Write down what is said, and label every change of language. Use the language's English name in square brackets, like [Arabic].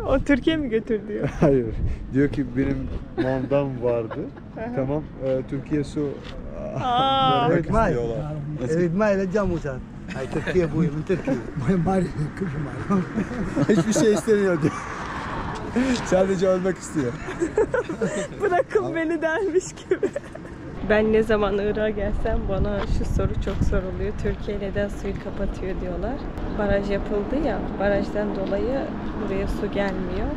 [Turkish] O Türkiye mi götür diyor. Hayır. Diyor ki benim mandam vardı. Tamam. Türkiye su vermek [Arabic] ماي [Turkish] istiyorlar. [Arabic] يريد ماي للجاموسات هاي تركيا ابوي من تركيا ماي كل شيء ماي [Turkish] Hiçbir şey istemiyor diyor. Sadece ölmek istiyor. Bırakın beni dermiş gibi. Ben ne zaman Irak'a gelsem bana şu soru çok soruluyor. Türkiye neden suyu kapatıyor diyorlar. Baraj yapıldı ya, barajdan dolayı buraya su gelmiyor.